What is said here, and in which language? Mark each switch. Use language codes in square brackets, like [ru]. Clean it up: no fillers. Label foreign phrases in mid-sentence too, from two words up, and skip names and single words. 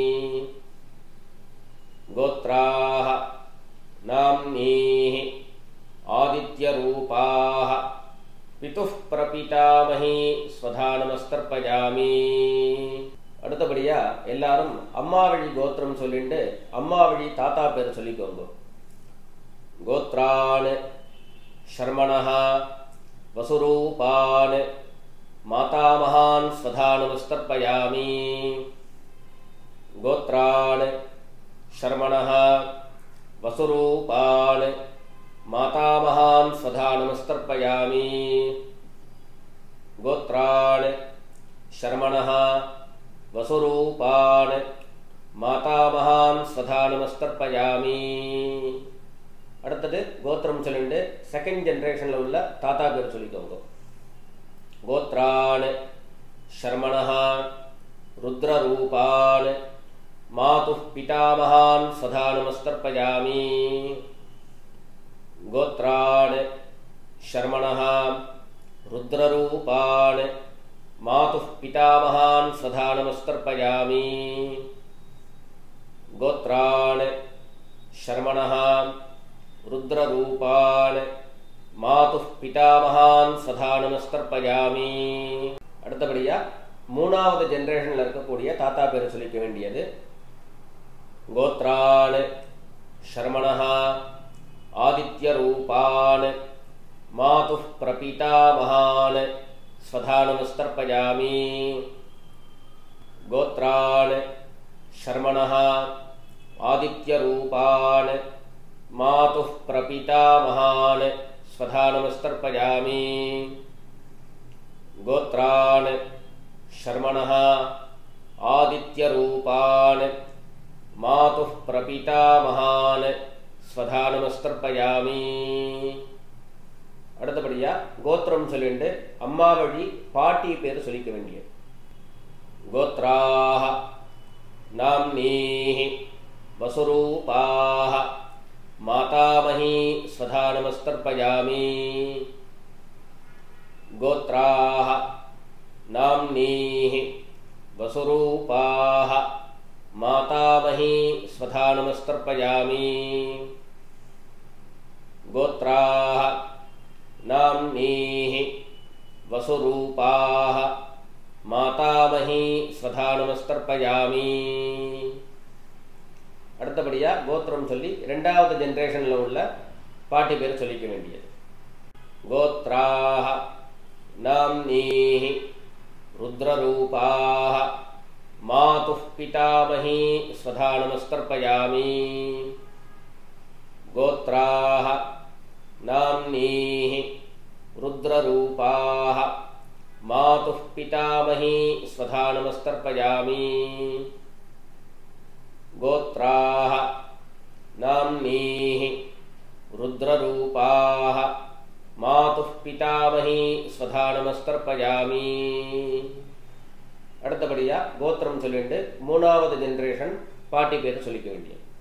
[sa] गोत्राः नाम्नीः आदित्यरूपाः पितुः प्रपितामही स्वधा नमस्तर्पयामि [ta] அடுத்தபடியா எல்லாரும் அம்மா வழி கோத்திரம் சொல்லிட்டு அம்மா வழி தாத்தா பேர் சொல்லிக்கோங்க [sa] கோத்ரான் शर्मणः वसुरूपान् मातामहान् स्वधा नमस्तर्पयामि गोत्रान् शर्मणः वसुरूपान् मातामहान् स्वधा नमस्तर्पयामि गोत्रान् शर्मणः वसुरूपान् मातामहान् स्वधा नमस्तर्पयामि [ta] அடுத்தது கோத்திரம் சொல்லிட்டு [en] second generation [ta] உள்ள தாத்தா பேர் சொல்லிக்கோங்க [sa] கோத்ரான் शर्मणः रुद्ररूपान् मातुः पितामहान् स्वधा नमस्तर्पयामि गोत्रान् शर्मणः रुद्ररूपान् मातुः पितामहान् स्वधा नमस्तर्पयामि गोत्रान् शर्मणः रुद्ररूपान् मातुः पितामहान् स्वधा नमस्तर्पयामि [ta] அடுத்தபடியா மூணாவது ஜெனரேஷன்ல இருக்கக்கூடிய தாத்தா பேர் சொல்லிக்க வேண்டியது [sa] கோத்ரான் शर्मणः आदित्यरूपान् मातुः प्रपितामहान् स्वधा नमस्तर्पयामि गोत्रान् शर्मणः आदित्यरूपान् मातुः प्रपितामहान् स्वधा नमस्तर्पयामि गोत्रान् शर्मणः आदित्यरूपान् मातुः प्रपितामहान् स्वधा नमस्तर्पयामि [ta] அடுத்தபடியா கோத்திரம் சொல்லிட்டு அம்மா வழி பாட்டி பேர் சொல்லிக்க வேண்டியது [sa] கோத்ராः नाम्नीः वसुरूपाः मातामही स्वधा नमस्तर्पयामि गोत्राः नाम्नीः वसुरूपाः मातामही स्वधा नमस्तर्पयामि गोत्राः नाम्नीः वसुरूपाः मातामही स्वधा नमस्तर्पयामि [ta] அடுத்தபடியா கோத்திரம் சொல்லி இரண்டாவது ஜெனரேஷன்ல உள்ள பாட்டி பேர் சொல்லிக்க வேண்டியது [sa] கோத்ராः नाम्नीः रुद्ररूपाः मातुः पितामही स्वधा नमस्तर्पयामि गोत्राः नाम्नीः रुद्ररूपाः मातुः पितामही स्वधा नमस्तर्पयामि गोत्राः नाम्नीः रुद्ररूपाः मातुः पितामही स्वधा नमस्तर्पयामि [ta] அடுத்தபடியா கோத்திரம் சொல்லிட்டு மூணாவது ஜெனரேஷன் பாட்டி பேர் சொல்லிக்க வேண்டியது